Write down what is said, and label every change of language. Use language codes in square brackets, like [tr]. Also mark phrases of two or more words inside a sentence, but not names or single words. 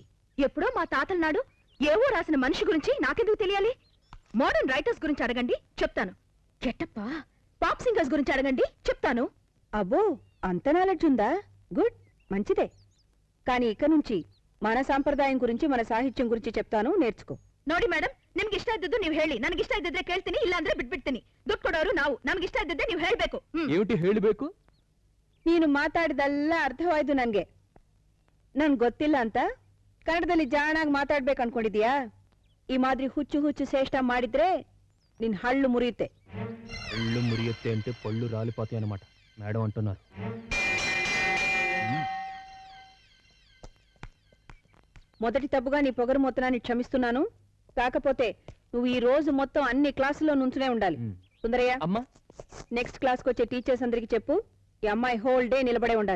[te] ఎప్పుడో మా తాతల నాడు ఏవో రాసిన మనిషి గురించి నాకెందుకు తెలియాలి? [en] modern writers [te] గురించి అడగండి, చెప్తాను. గెటప్పా? [en] pop singers [te] గురించి అడగండి, చెప్తాను. అబ్బో, అంత నాలెడ్జ్ ఉందా? గుడ్, మంచిదే. కానీ ఇక నుంచి మన సాంప్రదాయం గురించి, మన సాహిత్యం గురించి చెప్తాను, నేర్చుకో. [kn] ನೋಡಿ ಮೇಡಮ್, ನಿಮ್ಗೆ ಇಷ್ಟ ಇದ್ದದ್ದು ನೀವು ಹೇಳಿ, ನನಗೆ ಇಷ್ಟ ಇದ್ದಿದ್ರೆ ಕೇಳ್ತೀನಿ, ಇಲ್ಲ ಅಂದ್ರೆ ಬಿಟ್ಬಿಡ್ತೀನಿ. ದುಡ್ಡು ಕೊಡೋರು ನಾವು, ನನಗೆ ಇಷ್ಟ ಇದ್ದದ್ದೇ ನೀವು ಹೇಳಬೇಕು. ఏమిటి ಹೇಳಬೇಕು? ನೀನು ಮಾತಾಡಿದೆಲ್ಲ ಅರ್ಥವಾಯ್ತು ನನಗೆ. ನನ್ಗೆ ಗೊತ್ತಿಲ್ಲ ಅಂತ ಕನ್ನಡದಲ್ಲಿ ಜಾಣಾಗಿ ಮಾತಾಡ್ಬೇಕು ಅನ್ಕೊಂಡಿದ್ಯಾ? ಈ ಮಾದ್ರಿ ಹುಚ್ಚು ಹುಚ್ಚು ಶ್ರೇಷ್ಠ ಮಾಡಿದ್ರೆ ನಿನ್ ಹಳ್ಳು ಮುರಿಯುತ್ತೆ. ಹಳ್ಳು ಮುರಿಯುತ್ತೆ [te] అంటే పళ్ళు రాలిపోతాయి అన్నమాట మేడం అంటున్నారు. మొదటి తప్పుగా నీ పొగరు మొత్తాన్ని క్షమిస్తున్నాను. కాకపోతే నువ్వు ఈ రోజు మొత్తం అన్ని క్లాసుల్లో నుంచునే ఉండాలి. సుందరయ్య, అమ్మా, [en] next class-ki [te] వచ్చే టీచర్స్ అందరికి చెప్పు, ఈ అమ్మాయి [en] whole day [te] నిలబడే ఉండాలి.